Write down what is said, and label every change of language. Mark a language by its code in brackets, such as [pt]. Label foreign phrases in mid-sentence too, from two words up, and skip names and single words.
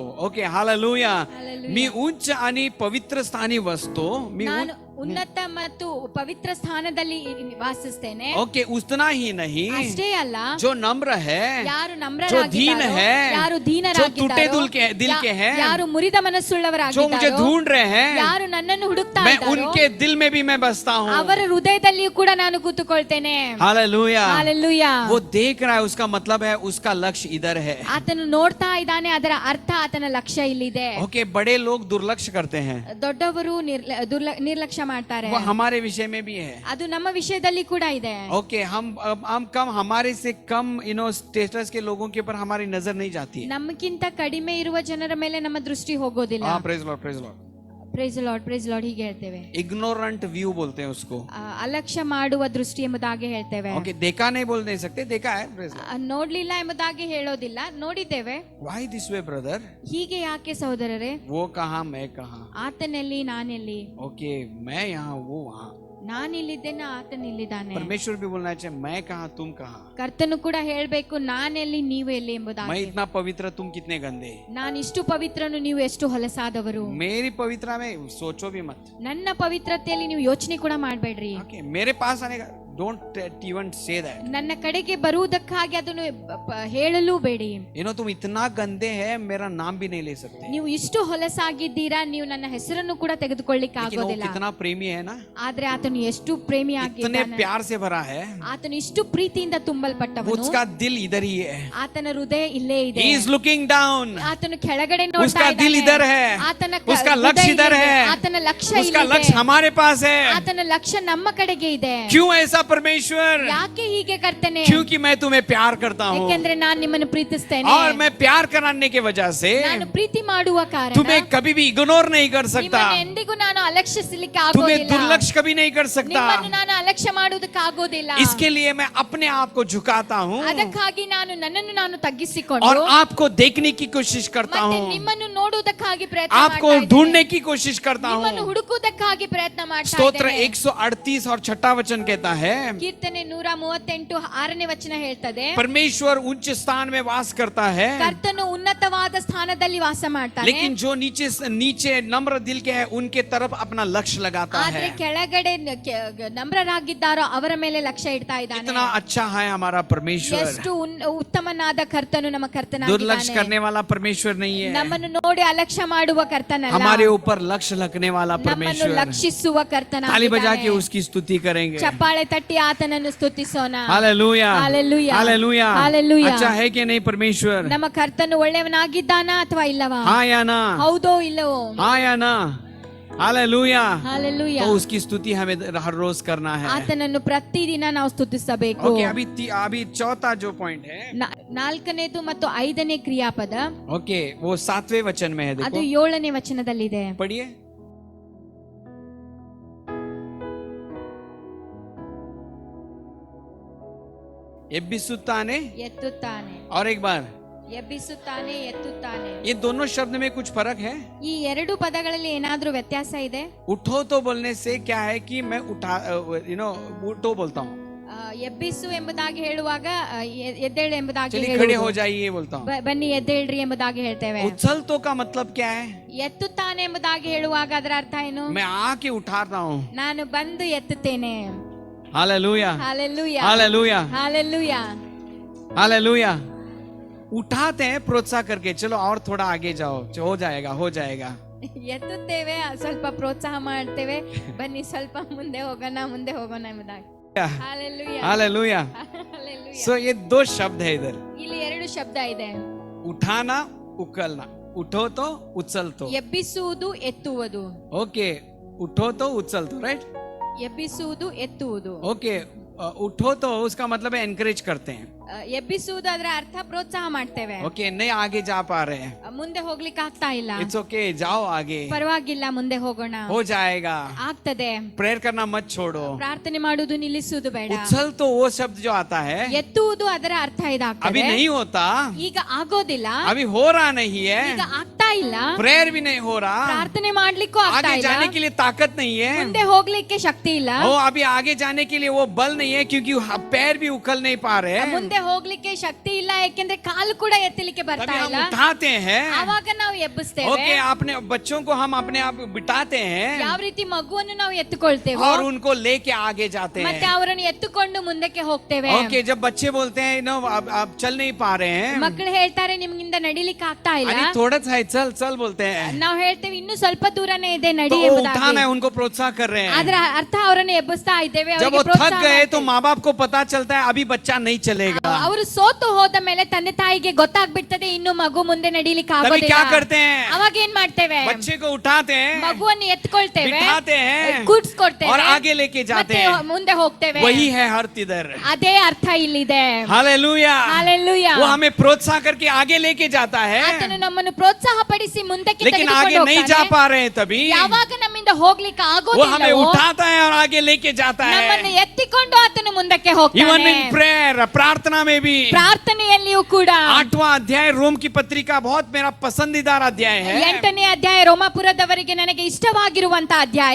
[hi] ओके, हालेलुया. हालेलुया. [mr] मी उच्च आणि पवित्र स्थानी वसतो. मी [kn] ನಾನು ಉನ್ನತ ಮತ್ತು ಪವಿತ್ರ ಸ್ಥಾನದಲ್ಲಿ ವಾಸಿಸ್ತೇನೆ. [hi] ओके, उतना ही नहीं, [kn] ಅಷ್ಟೇ ಅಲ್ಲ, [hi] जो नम्र है, [kn] ಯಾರು [hi] जो दीन [kn] ನಮ್ರರಾಗಿದ್ದಾರೋ, [hi] है, [kn] ಯಾರು [hi] जो टूटे [kn] ದೀನರಾಗಿದ್ದಾರೋ, [hi] दिल के हैं, [kn] ಯಾರು ಮುರಿದ [hi] जो मुझे [kn] ಮನಸ್ಸುಳ್ಳವರಾಗಿದ್ದಾರೋ, [hi] ढूंढ रहे हैं, [kn] ಯಾರು ನನ್ನನ್ನು ಹುಡುಕ್ತಾ [hi] मैं [kn] ಇದ್ದಾರೋ, [hi] उनके दिल में भी मैं बसता हूँ. [kn] ಅವರ ಹೃದಯದಲ್ಲಿಯೂ ಕೂಡ ನಾನು ಕೂತುಕೊಳ್ತೇನೆ. [hi] हालेलुया. [kn] ಹಾಲೆಲೂಯಾ. [hi] वो देख रहा है, उसका मतलब है उसका लक्ष्य इधर है. [kn] ಆತನು ನೋಡ್ತಾ ಇದ್ದಾನೆ, ಅದರ ಅರ್ಥ ಆತನ ಲಕ್ಷ್ಯ ಇಲ್ಲಿದೆ. [hi] ओके, बड़े लोग दुर्लक्ष्य करते हैं, [kn] ದೊಡ್ಡವರು ನಿರ್ಲಕ್ಷ್ಯ ಮಾಡ್ತಾರೆ. [hi] वो हमारे विषय में भी है. [kn] ಅದು ನಮ್ಮ ವಿಷಯದಲ್ಲಿ ಕೂಡ ಇದೆ. [hi] ओके, हम कम, हमारे से कम स्टेटस के लोगों के ऊपर हमारी नजर नहीं जाती है. [kn] ನಮಗಿಂತ ಕಡಿಮೆ ಇರುವ ಜನರ ಮೇಲೆ ನಮ್ಮ ದೃಷ್ಟಿ ಹೋಗೋದಿಲ್ಲ. [en] Praise Lord, praise Lord. Praise Lord, praise Lord [kn] ಹೀಗೆ ಹೇಳ್ತೇವೆ. [en] ignorant view [hi] बोलते हैं उसको. [kn] ಅಲಕ್ಷ್ಯ ಮಾಡುವ ದೃಷ್ಟಿ ಎಂಬುದಾಗಿ ಹೇಳ್ತೇವೆ. [hi] ओके, देखा नहीं बोल नहीं सकते, देखा है. [en] Praise Lord. [kn] ನೋಡ್ಲಿಲ್ಲ ಎಂಬುದಾಗಿ ಹೇಳೋದಿಲ್ಲ, ನೋಡಿದ್ದೇವೆ. [en] Why this way, brother? [kn] ಹೀಗೆ ಯಾಕೆ ಸಹೋದರರೇ? [hi] वो कहाँ, मैं कहाँ. [kn] ಆತನಲ್ಲಿ ನಾನೆಲ್ಲಿ. [hi] ओके, मैं यहाँ, वो वहाँ. [kn] ನಾನಿಲ್ಲಿದ್ದೇನೆ, ಆತನಿಲ್ಲಿದ್ದಾನೆ. [hi] परमेश्वर भी बोलना चाहिए, मैं कहाँ, तुम कहाँ. [kn] ಕರ್ತನು ಕೂಡ ಹೇಳ್ಬೇಕು, ನಾನೆಲ್ಲಿ ನೀವು ಎಲ್ಲಿ [hi] मैं [kn] ಎಂಬುದಾಗಿ. [hi] इतना पवित्र, तुम कितने गंदे. [kn] ನಾನು ಇಷ್ಟು ಪವಿತ್ರನು, ನೀವು ಎಷ್ಟು ಹೊಲಸಾದವರು. [hi] मेरी पवित्रता में सोचो भी मत. [kn] ನನ್ನ ಪವಿತ್ರತೆಯಲ್ಲಿ ನೀವು ಯೋಚನೆ ಕೂಡ ಮಾಡಬೇಡ್ರಿ. [hi] ओके, मेरे पास आने का [en] don't even say that. [kn] ನನ್ನ ಕಡೆಗೆ ಬರುವುದಕ್ಕಾಗಿ ಅದನ್ನು ಹೇಳಲು ಬೇಡಿ. [hi] तुम इतना गंदे हैं, मेरा नाम भी नहीं ले सकते. [kn] ನೀವು ಇಷ್ಟು ಹೊಲಸಾಗಿದ್ದೀರಾ, ನೀವು ನನ್ನ ಹೆಸರನ್ನು ಕೂಡ ತೆಗೆದುಕೊಳ್ಳಿಕ್ಕೆ [hi] लेकिन वो [kn] ಆಗೋದಿಲ್ಲ. [hi] कितना प्रेमी है ना, [kn] ಆದ್ರೆ ಆತನು ಎಷ್ಟು ಪ್ರೇಮಿ [hi] इतने [kn] ಆಗಿದ್ದಾನೆ, [hi] प्यार से भरा है. [kn] ಆತನು ಇಷ್ಟು ಪ್ರೀತಿಯಿಂದ ತುಂಬಲ್ಪಟ್ಟವನು. [hi] उसका दिल इधर ही है. [kn] ಆತನ ಹೃದಯ ಇಲ್ಲೇ ಇದೆ. [en] He is looking down. [kn] ಆತನು ಕೆಳಗಡೆ ನೋಡ್ತಾ [hi] उसका दिल इधर [kn] ಇದ್ದಾನೆ. [hi] है. [kn] ಆತನ [hi] उसका [kn] ಹೃದಯ [hi] लक्ष्य इधर [kn] ಇಲ್ಲಿದೆ. [hi] है. [kn] ಆತನ ಲಕ್ಷ್ಯ [hi] उसका [kn] ಇಲ್ಲಿದೆ. [hi] लक्ष्य हमारे पास है. [kn] ಆತನ ಲಕ್ಷ್ಯ ನಮ್ಮ ಕಡೆಗೆ ಇದೆ. [hi] क्यों ऐसा परमेश्वर? [kn] ಯಾಕೆ ಹೀಗೆ ಕರ್ತನೆ? [hi] क्योंकि मैं तुम्हें प्यार करता हूँ, [kn] ಯಾಕೆಂದ್ರೆ ನಾನು ನಿಮ್ಮನ್ನು ಪ್ರೀತಿಸ್ತೇನೆ. [hi] और मैं प्यार कराने की वजह से [kn] ನಾನು ಪ್ರೀತಿ ಮಾಡುವ ಕಾರಣ [hi] तुम्हें कभी भी इग्नोर नहीं कर सकता. [kn] ನಿಮ್ಮನ್ನು ಎಂದಿಗೂ ನಾನು ಅಲಕ್ಷಿಸಲಿಕ್ಕೆ [hi] तुम्हें [kn] ಆಗೋದಿಲ್ಲ. [hi] दुर्लक्ष्य कभी नहीं कर सकता. [kn] ನಿಮ್ಮನ್ನು ನಾನು ಅಲಕ್ಷ್ಯ ಮಾಡುವುದಕ್ಕೆ ಆಗೋದಿಲ್ಲ. [hi] इसके लिए मैं अपने आप को झुकाता हूँ [kn] ಅದಕ್ಕಾಗಿ ನಾನು ನನ್ನನ್ನು ನಾನು ತಗ್ಗಿಸಿಕೊಂಡು [hi] और आपको देखने की कोशिश करता [kn] ಮತ್ತೆ [hi] हूँ, [kn] निಮ್ಮನ್ನು ನೋಡುವುದಕ್ಕಾಗಿ ಪ್ರಯತ್ನ [hi] आपको [kn] ಮಾಡ್ತಾ ಇದ್ದೇನೆ. [hi] ढूंढने की कोशिश करता [kn] ನಿಮ್ಮನ್ನು [hi] हूँ. [kn] ಹುಡುಕುವುದಕ್ಕಾಗಿ ಪ್ರಯತ್ನ ಮಾಡ್ತಾ [hi] स्तोत्र [kn] ಇದ್ದೇನೆ. [hi] 138 और 6 वचन कहता है, [kn] ಕೀರ್ತನೆ 138 6ನೇ ವಚನ ಹೇಳ್ತದೆ, [hi] परमेश्वर उच्च स्थान में वास करता है, [kn] ಕರ್ತನು ಉನ್ನತವಾದ ಸ್ಥಾನದಲ್ಲಿ ವಾಸ ಮಾಡ್ತಾನೆ. [hi] लेकिन जो नीचे नम्र दिल के है उनके तरफ अपना लक्ष्य लगाता [kn] ಆದ್ರೆ [hi] है. [kn] ಕೆಳಗಡೆ ನಮ್ರರಾಗಿದ್ದಾರೋ ಅವರ ಮೇಲೆ ಲಕ್ಷ್ಯ ಇಡ್ತಾ ಇದ್ದಾನೆ. [hi] इतना अच्छा है हमारा परमेश्वर. [kn] ಎಷ್ಟು ಉತ್ತಮನಾದ ಕರ್ತನು ನಮ್ಮ [hi] दुर्लक्ष्य [kn] ಕರ್ತನಾಗಿದ್ದಾನೆ. [hi] करने वाला परमेश्वर नहीं है, [kn] ನಮ್ಮನ್ನು ನೋಡಿ ಅಲಕ್ಷ್ಯ ಮಾಡುವ ಕರ್ತನಲ್ಲ, [hi] हमारे ऊपर लक्ष्य लगने वाला [kn] ನಮ್ಮನ್ನು [hi] परमेश्वर. [kn] ಲಕ್ಷಿಸುವ [hi] ताली बजा के [kn] ಕರ್ತನಾಗಿದ್ದಾನೆ. [hi] उसकी स्तुति करेंगे. [kn] ಚಪ್ಪಾಳೆ ತಟ್ಟಿ ಆತನನ್ನು ಸ್ತುತಿಸೋಣ. [hi] हालेलुया, हालेलुया, हालेलुया. हालेलुया. अच्छा है कि नहीं परमेश्वर? [kn] ನಮ್ಮ ಕರ್ತನು ಒಳ್ಳೆಯವನಾಗಿದ್ದಾನಾ ಅಥವಾ ಇಲ್ಲವಾ? [hi] हाँ या ना? [kn] ಹೌದೋ ಇಲ್ಲವೋ? [hi] हाँ या ना? हालेलुया. [kn] ಹಾಲೆಲೂಯಾ. [hi] तो उसकी स्तुति हमें हर रोज करना है. [kn] ಆತನನ್ನು ಪ್ರತಿದಿನ ನಾವು ಸ್ತುತಿಸಬೇಕು. [hi] ओके, अभी चौथा जो पॉइंट है, [kn] ನಾಲ್ಕನೇದು ಮತ್ತು ಐದನೇ ಕ್ರಿಯಾಪದ, [hi] ओके, वो 7वें वचन में है. [kn] ಅದು [hi] देखो, [kn] 7ನೇ ವಚನದಲ್ಲಿದೆ. [hi] पढ़िए. [kn] ಎಬ್ಬಿಸುತ್ತಾನೆ ಎತ್ತುತ್ತಾನೆ. [hi] और एक बार [kn] ಎಬ್ಬಿಸುತ್ತಾನೆ, ಎತ್ತುತ್ತಾನೆ. [hi] ये दोनों शब्द में कुछ फर्क है? [kn] ಈ ಎರಡು ಪದಗಳಲ್ಲಿ ಏನಾದ್ರೂ ವ್ಯತ್ಯಾಸ ಇದೆ? [hi] उठो तो बोलने से क्या है कि मैं उठा उठो बोलता हूँ, [kn] ಎಬ್ಬಿಸು ಎಂಬುದಾಗಿ ಹೇಳುವಾಗ ಎದ್ದೇಳು ಎಂಬುದಾಗಿ [hi] चलिए [kn] ಹೇಳುವುದು. [hi] खड़े हो जाइए बोलता हूँ. [kn] ಬನ್ನಿ ಎದ್ದೇಳ್ರಿ ಎಂಬುದಾಗಿ ಹೇಳ್ತೇವೆ. [hi] उछल तो का मतलब क्या है? [kn] ಎತ್ತುತ್ತಾನೆ ಎಂಬುದಾಗಿ ಹೇಳುವಾಗ ಅದರ ಅರ್ಥ ಏನು? [hi] मैं आके उठाता हूँ. [kn] ನಾನು ಬಂದು ಎತ್ತುತ್ತೇನೆ. [hi] हालेलुया, [kn] ಹಾಲೆಲೂಯಾ, [hi] हालेलुया, [kn] ಹಾಲೆಲೂಯಾ. [hi] हालेलुया. उठाते हैं प्रोत्साह करके, चलो और थोड़ा आगे जाओ, हो जाएगा, हो जाएगा. [kn] ಎತ್ತುತ್ತೇವೆ, ಸ್ವಲ್ಪ ಪ್ರೋತ್ಸಾಹ ಮಾಡ್ತೇವೆ, ಬನ್ನಿ ಸ್ವಲ್ಪ ಮುಂದೆ ಹೋಗೋಣ, ಮುಂದೆ ಹೋಗೋಣ ಎಂಬುದಾಗಿ. ಹಾಲೆಲೂಯಾ, [hi] हालेलुया. [kn] ಹಾಲೆಲೂಯಾ. [hi] सो ये दो शब्द है इधर, [kn] ಇಲ್ಲಿ ಎರಡು ಶಬ್ದ ಇದೆ. [hi] उठाना, उकलना. उठो तो उछल तो. [kn] ಎಬ್ಬಿಸುವುದು, ಎತ್ತುವುದು. [hi] ओके, उठो तो उछल तो, राइट? [kn] ಎಬ್ಬಿಸುವುದು, ಎತ್ತುವುದು. [hi] ओके, उठो तो उसका मतलब है एनकरेज करते हैं. [kn] ಎಬ್ಬಿಸುವುದು ಅದರ ಅರ್ಥ ಪ್ರೋತ್ಸಾಹ ಮಾಡ್ತೇವೆ. [hi] ओके, नहीं आगे जा पा रहे हैं, [kn] ಮುಂದೆ ಹೋಗ್ಲಿಕ್ಕೆ ಆಗ್ತಾ ಇಲ್ಲ, [en] It's okay, [hi] जाओ आगे, [kn] ಪರವಾಗಿಲ್ಲ, ಮುಂದೆ ಹೋಗೋಣ, [hi] हो जाएगा. [kn] ಆಗ್ತದೆ. [hi] प्रेयर करना मत छोड़ो. [kn] ಪ್ರಾರ್ಥನೆ ಮಾಡುವುದು ನಿಲ್ಲಿಸುವುದು ಬೇಡ. [hi] उछल तो वो शब्द जो आता है, [kn] ಎತ್ತುವುದು ಅದರ ಅರ್ಥ [hi] अभी [kn] ಇದಾಗ್ತದೆ. [hi] नहीं होता, [kn] ಈಗ ಆಗೋದಿಲ್ಲ, [hi] अभी हो रहा नहीं है, [kn] ಈಗ ಆಗ್ತಾ ಇಲ್ಲ, [hi] प्रेयर भी नहीं हो रहा, [kn] ಪ್ರಾರ್ಥನೆ ಮಾಡ್ಲಿಕ್ಕೂ ಆಗ್ತಾ [hi] आगे [kn] ಇಲ್ಲ, [hi] जाने के लिए ताकत नहीं है, [kn] ಮುಂದೆ ಹೋಗ್ಲಿಕ್ಕೆ ಶಕ್ತಿ ಇಲ್ಲ, [hi] वो अभी आगे जाने के लिए वो बल नहीं है, क्योंकि पैर भी उखल नहीं पा रहे हैं. [kn] ಮುಂದೆ ಹೋಗ್ಲಿಕ್ಕೆ ಶಕ್ತಿ ಇಲ್ಲ, ಯಾಕೆಂದ್ರೆ ಕಾಲು ಕೂಡ ಎತ್ತಲಿಕ್ಕೆ ಬರ್ತಾ [hi] तभी [kn] ಇಲ್ಲ. [hi] हम उठाते हैं. [kn] ಆವಾಗ ನಾವು ಎಬ್ಬಿಸ್ತೇವೆ. [hi] ओके, अपने बच्चों को हम अपने आप बिठाते हैं [kn] ಯಾವ ರೀತಿ ಮಗುವನ್ನು ನಾವು ಎತ್ತುಕೊಳ್ತೇವೆ [hi] और उनको लेके आगे जाते [kn] ಮತ್ತೆ [hi] हैं. [kn] ಅವರನ್ನು ಎತ್ತುಕೊಂಡು ಮುಂದಕ್ಕೆ ಹೋಗ್ತೇವೆ. [hi] ओके, जब बच्चे बोलते हैं नो अब चल नहीं पा रहे हैं, [kn] ಮಕ್ಕಳು ಹೇಳ್ತಾರೆ ನಿಮ್ಗಿಂದ ನಡಿಲಿಕ್ಕೆ ಆಗ್ತಾ ಇಲ್ಲ, [hi] अरे थोड़ा सा है, चल चल बोलते हैं, [kn] ನಾವು ಹೇಳ್ತೇವೆ ಇನ್ನು ಸ್ವಲ್ಪ ದೂರನೇ ಇದೆ, [hi] तो [kn] ನಡಿ [hi] वो [kn] ಎಂಬುದಾಗಿ. [hi] उठाना है, उनको प्रोत्साह कर रहे हैं. [kn] ಅದರ ಅರ್ಥ ಅವರನ್ನು ಎಬ್ಬಿಸ್ತಾ ಇದ್ದೇವೆ, [hi] जब [kn] ಅವರಿಗೆ [hi] वो थक [kn] ಪ್ರೋತ್ಸಾಹ [hi] गए तो [kn] ಮಾಡ್ತೇವೆ. [hi] माँ बाप को पता चलता है अभी बच्चा नहीं चलेगा. [kn] ಅವರು ಸೋತು ಹೋದ ಮೇಲೆ ತಂದೆ ತಾಯಿಗೆ ಗೊತ್ತಾಗ್ಬಿಡ್ತದೆ ಇನ್ನು ಮಗು ಮುಂದೆ ನಡಿಲಿಕ್ಕೆ [hi] तभी [kn] ಆಗೋದಿಲ್ಲ. [hi] क्या करते हैं, [kn] ಅವಾಗ ಏನ್ ಮಾಡ್ತೇವೆ? [hi] बच्चे को उठाते हैं, [kn] ಮಗುವನ್ನು ಎತ್ಕೊಳ್ತೇವೆ, [hi] बिठाते हैं [kn] ಕೂಡ್ಸ್ಕೊಡ್ತೇವೆ [hi] और आगे लेके जाते [kn] ಮತ್ತೆ [hi] हैं. [kn] ಮುಂದೆ ಹೋಗ್ತೇವೆ. [hi] वही है अर्थ इधर. [kn] ಅದೇ ಅರ್ಥ ಇಲ್ಲಿದೆ. [hi] हालेलुया. [kn] ಹಾಲೆಲೂಯಾ. [hi] वो हमें प्रोत्साह करके आगे लेके जाता है, [kn] ಆತನು ನಮ್ಮನ್ನು ಪ್ರೋತ್ಸಾಹ ಪಡಿಸಿ ಮುಂದಕ್ಕೆ [hi] लेकिन [kn] ತೆಗೆದುಕೊಂಡು [hi] आगे नहीं जा [kn] ಹೋಗ್ತಾನೆ. [hi] पा रहे हैं तभी [kn] ಯಾವಾಗ ನಮ್ಮಿಂದ ಹೋಗ್ಲಿಕ್ಕೆ [hi] वो हमें [kn] ಆಗೋದಿಲ್ಲ, [hi] उठाता है और आगे लेके जाता [kn] ನಮ್ಮನ್ನು [hi] है. [kn] ಎತ್ತಿಕೊಂಡು ಆತನು ಮುಂದಕ್ಕೆ [hi] इवन [kn] ಹೋಗ್ತಾನೆ. [en] in prayer, [hi] प्रार्थना में भी [kn] ಪ್ರಾರ್ಥನೆಯಲ್ಲಿಯೂ ಕೂಡ [hi] 8वां अध्याय रोम की पत्रिका बहुत मेरा पसंदीदा अध्याय है. [kn] 8ನೇ ಅಧ್ಯಾಯ ರೋಮಾಪುರದವರಿಗೆ ನನಗೆ ಇಷ್ಟವಾಗಿರುವಂತ ಅಧ್ಯಾಯ.